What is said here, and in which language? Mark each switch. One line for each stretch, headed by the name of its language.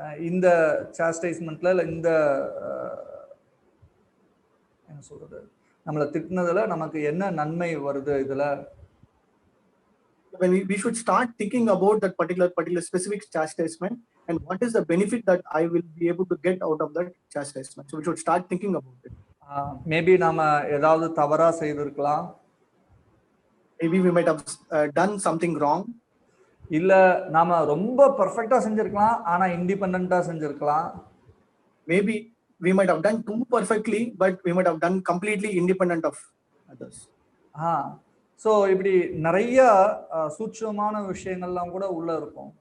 Tamil: இந்த சாஸ்டைஸ்மெண்ட்ல இல்லை இந்த என்ன சொல்றது நம்மளை திட்டினதுல நமக்கு என்ன நன்மை வருது இதுல.
English: When we should start thinking about that particular specific chastisement and what is the benefit that I will be able to get out of that chastisement. So we should start thinking about it.
Tamil: Maybe நாம ஏதாவது தவறா செய்திருக்கலாம்.
English: Maybe we might have done something wrong.
Tamil: இல்ல நாம ரொம்ப பெர்ஃபெக்ட்டா செஞ்சிருக்கலாம் ஆனா இண்டிபெண்டன்ட்டா செஞ்சிருக்கலாம்.
English: Maybe we might have done too perfectly but we might have done completely independent of others.
Tamil: So இப்படி நிறைய சூட்சமான விஷயங்கள்லாம் கூட உள்ள இருக்கும்.